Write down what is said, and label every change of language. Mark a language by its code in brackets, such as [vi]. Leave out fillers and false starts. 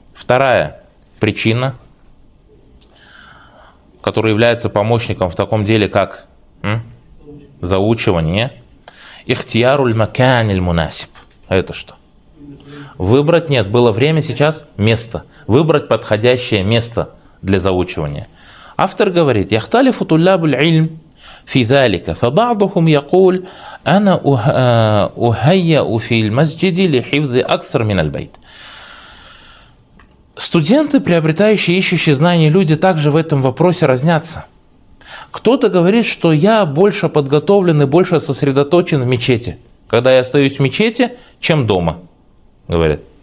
[ru] Вторая причина, которая является помощником в таком деле, как заучивание. [ar] Ихтияруль макяниль мунасиб. [ru] А это что? Выбрать, нет, было время сейчас, место. Выбрать подходящее место для заучивания. Автор говорит, [ar] яхталифу туллабуль ильм. فذلك فبعضهم يقول انا اهيئ في المسجد لحفظ اكثر من البيت. [ru] Студенты, приобретающие и ищущие знания люди, также в этом вопросе разнятся. Кто-то говорит, что я больше подготовлен и больше сосредоточен в мечети, когда я остаюсь в мечети, чем дома, говорит.